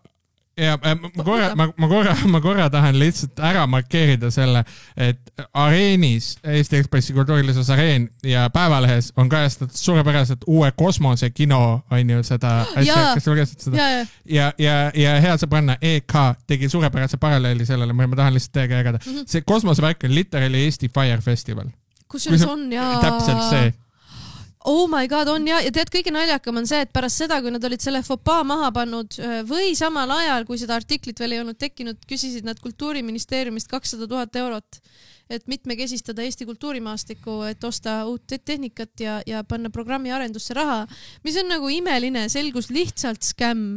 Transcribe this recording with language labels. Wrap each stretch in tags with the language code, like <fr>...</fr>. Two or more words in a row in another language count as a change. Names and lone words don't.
<et>Ja ma korra tahan lihtsalt ära markeerida selle, et Areenis, Eesti Ekspressi kultuurilises Areen ja Päevalehes on kajastatud suurepäraselt uue kosmosekino, on ju seda asja, kas sa lugesid seda? Ja hea sõbranna EK tegi suurepärase paralleeli sellele, ma tahan lihtsalt teiega jagada. See kosmosevärk on literally Eesti Fire Festival. Kusjuures on, jaa. Täpselt see.</et> <en>Oh my god,</en> <et>on ja tead, kõige naljakam on see, et pärast seda, kui nad olid selle fopaa maha pannud või samal ajal, kui seda artiklit veel ei olnud tekkinud, küsisid nad Kultuuriministeeriumist 200 000 eurot, et mitmekesistada Eesti kultuurimaastikku, et osta uut tehnikat ja panna programmi arendusse raha, mis on nagu imeline, selgus lihtsalt skämm.</et>